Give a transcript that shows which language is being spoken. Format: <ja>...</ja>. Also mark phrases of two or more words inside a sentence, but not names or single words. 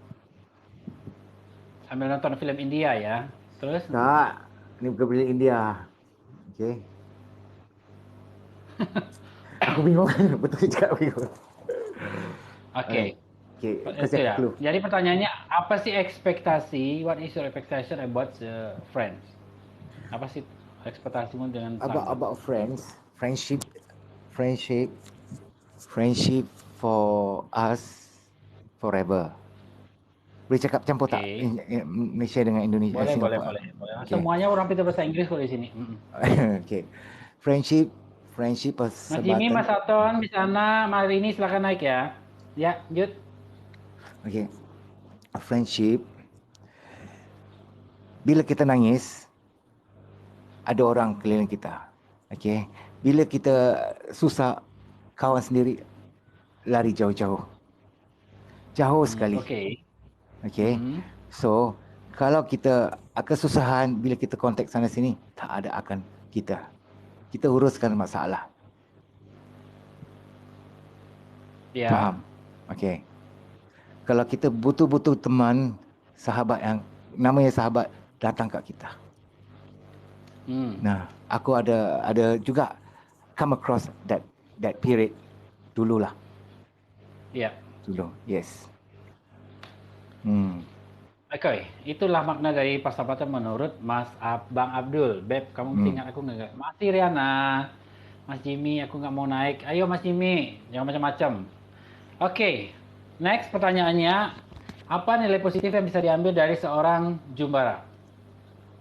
<id>Sambil nonton film India ya. Terus?</id> <ms>Tak, ini bukan film India.</ms> <id>Okey. Aku bingung.</id> <ms>Betul cakap bingung.</ms> <id>Oke. Okey, Itu ya. Jadi pertanyaannya, apa sih ekspektasi?</id> <en>What is your expectation about the friends?</en> <id>Apa sih ekspektasimu dengan</id> <en>about friends, friendship for us forever.</en> <ms>Boleh cakap campur tak Malaysia dengan Indonesia? Boleh. Okay.</ms> <id>Semuanya orang pintar bahasa Inggris kok di sini. Okey. Friendship Mas Jimmy, Mas Aton, Miss Ana, Marini silakan naik ya. Ya, lanjut. Okey. Friendship.</id> <ms>Bila kita nangis, ada orang keliling kita. Okey. Bila kita susah, kawan sendiri lari jauh-jauh. Jauh sekali. Okey. So, kalau kita kesusahan bila kita kontak sana sini, tak ada akan kita. Kita uruskan masalah. Ya. Faham? Okey. Kalau kita butuh-butuh teman, sahabat yang namanya sahabat datang kat kita. Nah, aku ada juga</ms> <en>come across that period</en> <ms>dululah. Ya. Dulu. Yes.</ms> <id>Oke, itulah makna dari persahabatan menurut Bang Abdul. Beb, kamu mesti ingat aku nggak? Masih Riana, Mas Jimmy, aku nggak mau naik. Ayo Mas Jimmy, jangan macam-macam. Oke, next pertanyaannya, apa nilai positif yang bisa diambil dari seorang Jumbara?</id>